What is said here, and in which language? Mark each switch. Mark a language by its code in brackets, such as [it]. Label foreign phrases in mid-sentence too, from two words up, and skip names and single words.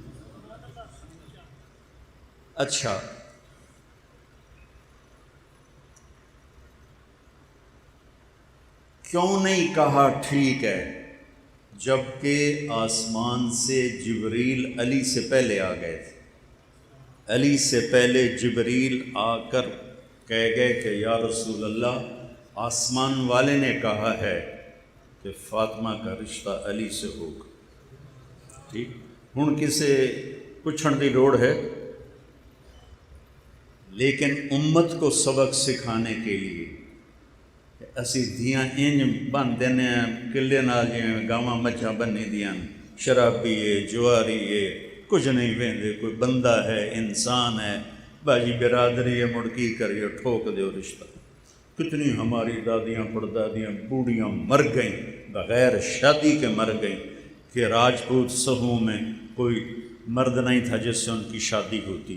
[ur] اچھا کیوں نہیں کہا ٹھیک ہے جبکہ آسمان سے جبریل علی سے پہلے آ گئے تھے؟ علی سے پہلے جبریل آ کر کہہ گئے کہ یا رسول اللہ آسمان والے نے کہا ہے کہ فاطمہ کا رشتہ علی سے ہوگا۔ ٹھیک، [pa] ہن کسے پوچھن دی لوڑ ہے، [ur] لیکن امت کو سبق سکھانے کے لیے کہ [pa] اسی دھیاں انج بن دینے کلے نال جویں گاواں مجھاں بنی دیاں، شرابی ہے جواری ہے کچھ نہیں ویندے، کوئی بندہ ہے انسان ہے، باجی برادری ہے مڑ کی کریے ٹھوک دیو رشتہ۔ [ur] کتنی ہماری دادیاں پردادیاں بوڑھیاں مر گئیں بغیر شادی کے مر گئیں کہ راجپوت صحوں میں کوئی مرد نہیں تھا جس سے ان کی شادی ہوتی۔